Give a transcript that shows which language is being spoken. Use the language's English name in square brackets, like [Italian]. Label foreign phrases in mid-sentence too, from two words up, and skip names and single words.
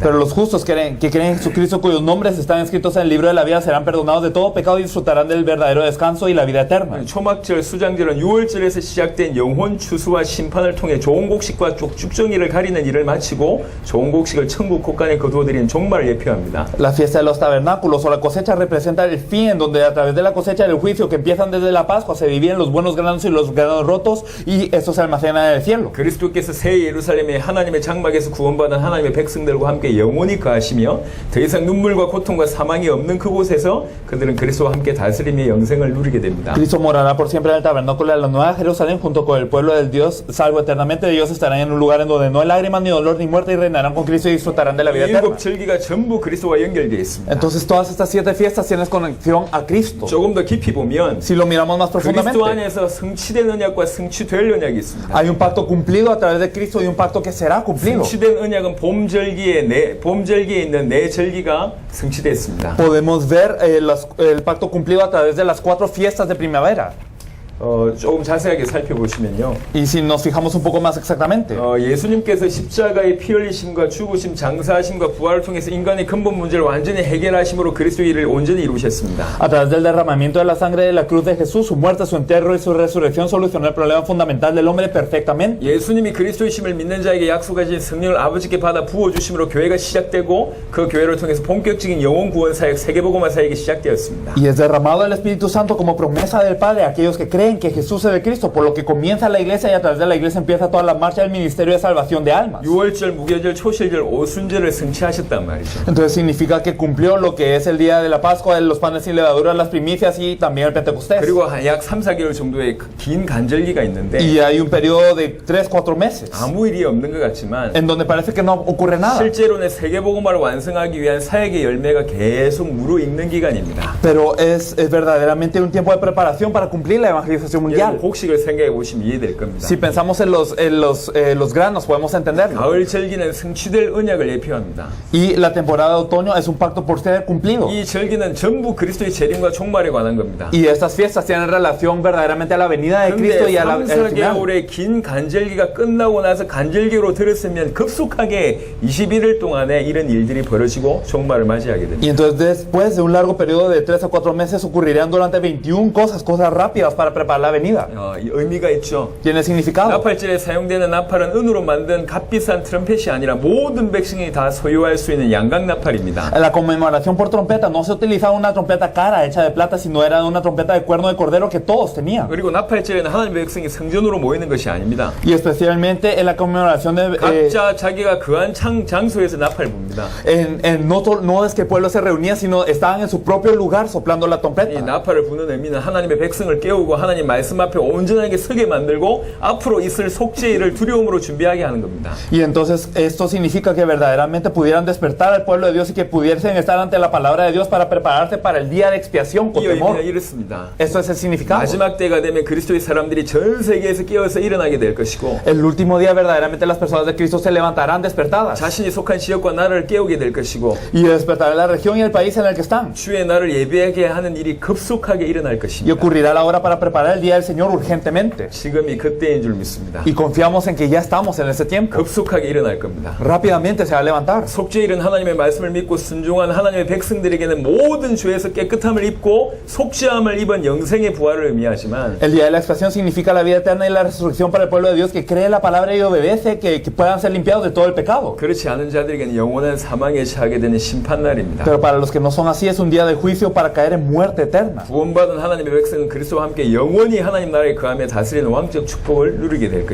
[Spanish] Pero los justos que creen en Jesucristo, cuyos nombres están escritos en el libro de la vida, serán perdonados de todo pecado y disfrutarán del verdadero descanso y la vida eterna. [Korean] 초막절, 수장절은 6월절에서 시작된 영혼 추수와 심판을 통해 좋은 곡식과 쭉정이를 가리는 일을 마치고 좋은 곡식을 천국 곳간에 거두어들이는 종말을 예표합니다. [Spanish] La fiesta de los tabernáculos o la cosecha representa el fin, en donde a través de la cosecha del juicio que empiezan desde la Pascua se dividen los buenos granos y los granos rotos, y estos se almacenan en el cielo. [Korean] 그리스도께서 새 예루살렘에 하나님의 장막에서 구원받은 하나님의 백성들과 함께 영원히 거하시며 더 이상 눈물과 고통과 사망이 없는 그곳에서 그들은 그리스도와 함께 다스림의 영생을 누리게 됩니다. [Spanish] Cristo morará por siempre en el tabernáculo de la Nueva Jerusalén junto con el pueblo del Dios salvo eternamente. Ellos estarán en un lugar en donde no hay lágrimas ni dolor ni muerte, y reinarán con Cristo y disfrutarán de la vida eterna. [Korean] 일곱 절기가 전부 그리스도와 연결되어 있습니다. [Spanish] Entonces todas estas 7 fiestas tienen conexión a Cristo. [Korean] 조금 더 깊이 보면 [Spanish] Si lo miramos más profundamente, [Korean] 그리스도 안에서 성취된 언약과 성취될 언약이 있습니다. [Spanish] hay un pacto cumplido a través de Cristo y un pacto que será cumplido. [Korean] 성취된 언약은 봄절기에 있는 네 절기가 성취됐습니다. [Spanish] Podemos ver el pacto cumplido a través de las 4 fiestas de primavera. [Korean] 조금 자세하게 살펴보시면요. [Spanish] Y si nos fijamos un poco más exactamente, [Korean] 예수님께서 십자가의 피 흘리심과 죽으심, 장사하심과 부활을 통해서 인간의 근본 문제를 완전히 해결하심으로 그리스도의 일을 온전히 이루셨습니다. [Spanish] a través del derramamiento de la sangre de la cruz de Jesús, su muerte, su entierro y su resurrección solucionó el problema fundamental del hombre perfectamente. [Korean] 예수님이 그리스도이심을 믿는 자에게 약속하신 성령을 아버지께 받아 부어주심으로 교회가 시작되고 그 교회를 통해서 본격적인 영혼 구원 사역, 세계복음화 사역이 시작되었습니다. [Spanish] Y es derramado el Espíritu Santo como promesa del Padre a aquellos que creen que Jesús es el Cristo, por lo que comienza la iglesia, y a través de la iglesia empieza toda la marcha del ministerio de salvación de almas. [Korean] 6월절, 무교절, 초실절, 오순절을 성취하셨단 말이죠. [Spanish] Entonces significa que cumplió lo que es el día de la Pascua, los panes sin levadura, las primicias y también el Pentecostés. [Korean] 그리고 약 3-4개월 정도의 긴 간절기가 있는데 [Spanish] Y hay un periodo de 3-4 meses [Korean] 아무 일이 없는 것 같지만 [Spanish] en donde parece que no ocurre nada. [Korean] 실제로는 세계복음화를 완성하기 위한 사역의 열매가 계속 무르익는 기간입니다. [Spanish] Pero es verdaderamente un tiempo de preparación para cumplir la evangelización mundial. [Korean] 곡식을 생각해 보시면 이해될 겁니다. [Spanish] Si pensamos en los granos, podemos entenderlo. [Korean] 가을 절기는 성취될 언약을 예표합니다. [Spanish] Y la temporada de otoño es un pacto por ser cumplido. [Korean] 이 절기는 전부 그리스도의 재림과 종말에 관한 겁니다. [Spanish] Y estas fiestas tienen relación verdaderamente a la venida de Cristo y [Korean] 그런데 [Spanish] a la al final. [Korean] 3-4개월의 긴 간절기가 끝나고 나서 간절기로 들었으면 급속하게 21일 동안에 이런 일들이 벌어지고 종말을 맞이하게 됩니다. [Spanish] Y entonces después de un largo periodo de 3 a 4 meses ocurrirían durante 21 cosas rápidas para preparar preparar la venida. [Korean] 이 의미가 있죠. [Spanish] Tiene significado. [Korean] 나팔절에 사용되는 나팔은 은으로 만든 값비싼 트럼펫이 아니라 모든 백성이 다 소유할 수 있는 양각 나팔입니다. [Spanish] En la conmemoración por trompeta no se utilizaba una trompeta cara hecha de plata, sino era una trompeta de cuerno de cordero que todos tenían. [Korean] 그리고 나팔절에는 하나님의 백성이 성전으로 모이는 것이 아닙니다. [Spanish] Y especialmente en la conmemoración de... [Korean] 각자 자기가 거한 장소에서 나팔 붑니다. [Spanish] no es que el pueblo se reunía, sino estaban en su propio lugar soplando la [Korean] 이 [Spanish] trompeta. [Korean] 나팔을 부는 의미는 하나님의 백성을 깨우고 하나님 말씀 앞에 온전하게 서게 만들고 앞으로 있을 속죄일을 두려움으로 준비하게 하는 겁니다. [Spanish] Y entonces esto significa que verdaderamente pudieran despertar al pueblo de Dios y que pudiesen estar ante la palabra de Dios para prepararse para el día de expiación con [Korean] 이 의미는 [Spanish] temor. [Korean] 이렇습니다. [Spanish] Esto es el significado. [Korean] 마지막 때가 되면 그리스도의 사람들이 전 세계에서 깨어서 일어나게 될 것이고 [Spanish] El último día verdaderamente las personas de Cristo se levantarán despertadas [Korean] 자신이 속한 지역과 나라를 깨우게 될 것이고 [Spanish] y despertará la región y el país en el que están. [Korean] 주의 날을 예배하게 하는 일이 급속하게 일어날 [Spanish] Y [Korean] 것입니다. [Spanish] ocurrirá la hora para preparar el día del Señor urgentemente. [Korean] 지금이 그때인 줄 믿습니다. [Spanish] Y confiamos en que ya estamos en ese tiempo. [Korean] 급속하게 일어날 겁니다. [Spanish] Rápidamente se va a levantar. [Korean] 속죄일은 하나님의 말씀을 믿고 순종한 하나님의 백성들에게는 모든 죄에서 깨끗함을 입고 속죄함을 입은 영생의 부활을 의미하지만 [Spanish] El día de la expiación significa la vida eterna y la resurrección para el pueblo de Dios que cree la palabra y obedece, que puedan ser limpiados de todo el pecado. [Korean] 그렇지 않은 자들에게는 영원한 사망에 처하게 되는 심판날입니다. [Spanish] Pero para los que no son así es un día de juicio para caer en muerte eterna. [Korean] 구원받은 하나님의 백성은 그리스도와 함께 영원히 하나님 나라에 거하며 다스리는 왕적 축복을 누리게 될